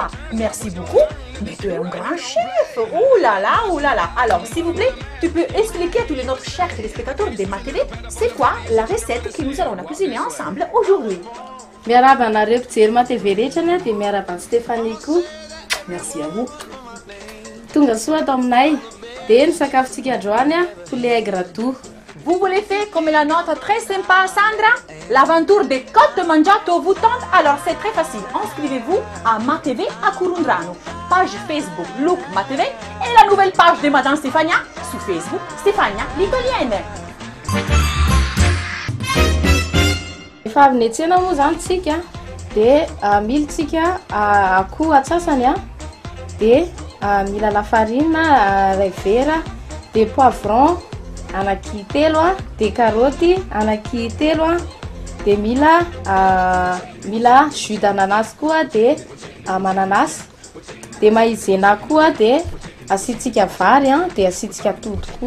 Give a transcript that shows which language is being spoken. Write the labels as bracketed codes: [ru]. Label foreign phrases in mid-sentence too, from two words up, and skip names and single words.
[fr] Merci beaucoup. Mais tu es un grand chef. Ouh là là, ouh là là. Alors, s'il vous plaît, tu peux expliquer à tous les notre chers téléspectateurs de ma télé, c'est quoi la recette que nous allons cuisiner ensemble aujourd'hui? [mg] Miaraba anareo mpijery ma-TV rehetra ny a dia miaraba ny Stéphanie koa. [fr] Merci à vous. [mg] Tonga soa ato aminay. Dia ny sakafontsika androany a [fr] poulet aigre doux. Vous voulez faire comme la note très sympa Sandra? L'aventure de Cotto Mangiato vous tente? Alors c'est très facile. Inscrivez-vous à MaTV à Curundrano. Page Facebook Look MaTV et la nouvelle page de Madame Stefania sur Facebook Stefania l'Italienne. [mg] Efa avy niantsena moa zany tsika dia militsika akoho atsasany a dia mila lafarine ray vera dia poivron anaky telo a dia karoty anaky telo a dia mila [fr] jus d'ananas [mg] koa dia mananasy dia maizena koa dia asitsika vary a dia asitsika atody koa.